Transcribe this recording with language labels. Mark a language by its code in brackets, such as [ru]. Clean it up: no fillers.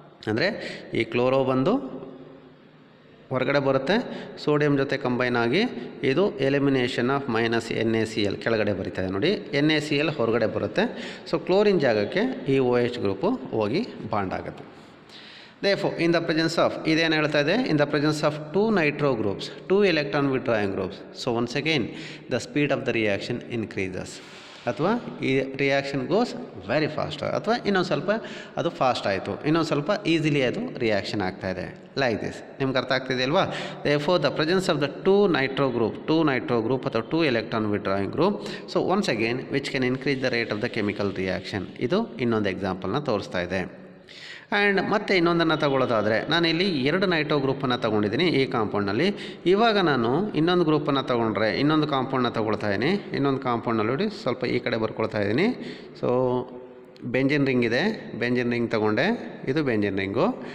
[kn] ಅಂದರೆ ಈ ಕ್ಲೋರೋ ಬಂದು ಹೊರಗಡೆ ಬರುತ್ತೆ, ಸೋಡಿಯಂ ಜೊತೆ ಕಂಬೈನ್ ಆಗಿ ಇದು ಎಲಿಮಿನೇಷನ್ ಆಫ್ ಮೈನಸ್ NaCl ಕೆಳಗಡೆ ಬರೀತಾ ಇದೆ ನೋಡಿ, NaCl ಹೊರಗಡೆ ಬರುತ್ತೆ. ಸೊ ಕ್ಲೋರಿನ್ ಜಾಗಕ್ಕೆ ಈ OH ಗ್ರೂಪು ಹೋಗಿ ಬಾಂಡ್ ಆಗುತ್ತೆ. [en] Therefore, in the presence of, [kn] ಇದೇನು ಹೇಳ್ತಾ ಇದೆ, [en] in the presence of 2 nitro groups, 2 electron withdrawing groups, so once again the speed of the reaction increases, [kn] ಅಥವಾ ಈ ರಿಯಾಕ್ಷನ್ ಗೋಸ್ ವೆರಿ ಫಾಸ್ಟ್, ಅಥವಾ ಇನ್ನೊಂದು ಸ್ವಲ್ಪ ಅದು ಫಾಸ್ಟ್ ಆಯಿತು, ಇನ್ನೊಂದು ಸ್ವಲ್ಪ ಈಸಿಲಿ ಅದು ರಿಯಾಕ್ಷನ್ ಆಗ್ತಾಯಿದೆ. [en] Like this. [kn] ನಿಮ್ಗೆ ಅರ್ಥ ಆಗ್ತಿದೆ ಅಲ್ವಾ? [en] Therefore, the presence of the 2 nitro group ಅಥವಾ 2 electron withdrawing group, so once again which can increase the rate of the chemical reaction. [kn] ಇದು ಇನ್ನೊಂದು ಎಕ್ಸಾಂಪಲ್ನ ತೋರಿಸ್ತಾ ಇದೆ. ಆ್ಯಂಡ್ ಮತ್ತೆ ಇನ್ನೊಂದನ್ನು ತಗೊಳ್ಳೋದಾದರೆ, ನಾನು ಇಲ್ಲಿ 2 ನೈಟ್ರೋ ಗ್ರೂಪನ್ನು ತೊಗೊಂಡಿದ್ದೀನಿ ಈ ಕಾಂಪೌಂಡ್ನಲ್ಲಿ. ಇವಾಗ ನಾನು ಇನ್ನೊಂದು ಗ್ರೂಪನ್ನು ತೊಗೊಂಡ್ರೆ, ಇನ್ನೊಂದು ಕಾಂಪೌಂಡನ್ನ ತೊಗೊಳ್ತಾ ಇದ್ದೀನಿ. ಇನ್ನೊಂದು ಕಾಂಪೌಂಡ್ನಲ್ಲಿ ನೋಡಿ ಸ್ವಲ್ಪ ಈ ಕಡೆ ಬರ್ಕೊಳ್ತಾ ಇದ್ದೀನಿ. ಸೊ ಬೆಂಜಿನ್ ರಿಂಗ್ ಇದೆ, ಬೆಂಜಿನ್ ರಿಂಗ್ ತೊಗೊಂಡೆ, ಇದು ಬೆಂಜಿನ್ ರಿಂಗು.